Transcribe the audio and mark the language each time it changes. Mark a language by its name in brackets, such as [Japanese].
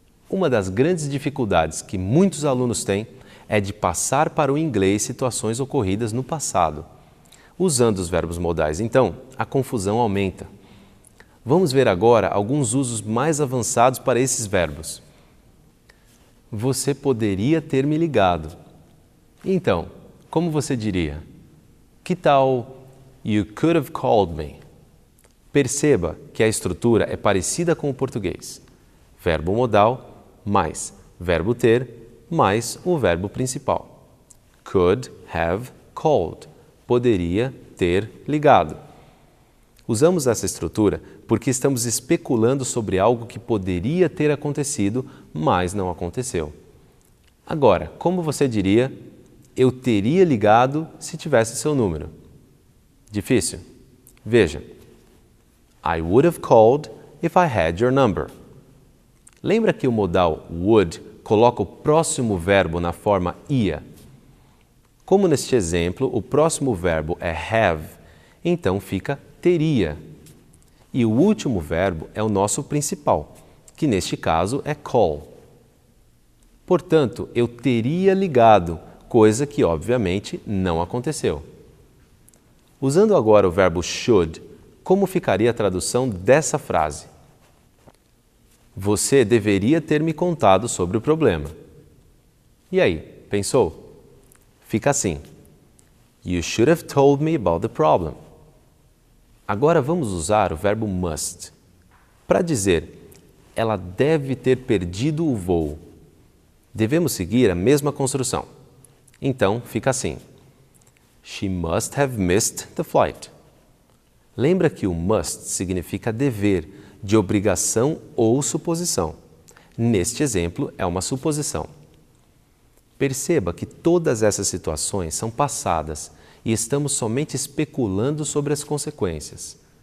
[Portuguese] Uma das grandes dificuldades que muitos alunos têm é de passar para o inglês situações ocorridas no passado. Usando os verbos modais, então, a confusão aumenta. Vamos ver agora alguns usos mais avançados para esses verbos. Você poderia ter me ligado. Então, como você diria? Que tal [English] you could have called me? [Portuguese] Perceba que a estrutura é parecida com o português. Verbo modal mais verbo ter mais o verbo principal. [English] Could have called. [Portuguese] Poderia ter ligado. Usamos essa estrutura porque estamos especulando sobre algo que poderia ter acontecido, mas não aconteceu. Agora, como você diria, eu teria ligado se tivesse seu número? Difícil? Veja. [English] I would have called if I had your number. [Portuguese] Lembra que o modal would coloca o próximo verbo na forma ia? Como neste exemplo o próximo verbo é have, então fica teria. E o último verbo é o nosso principal, que neste caso é call. Portanto, eu teria ligado, coisa que obviamente não aconteceu. Usando agora o verbo should, como ficaria a tradução dessa frase? Você deveria ter me contado sobre o problema. E aí, pensou? Fica assim. [English] You should have told me about the problem. [Portuguese] Agora vamos usar o verbo must. Para dizer, ela deve ter perdido o voo. Devemos seguir a mesma construção. Então, fica assim. [English] She must have missed the flight. [Portuguese] Lembra que o must significa dever, de obrigação ou suposição. Neste exemplo, é uma suposição. Perceba que todas essas situações são passadas e estamos somente especulando sobre as consequências.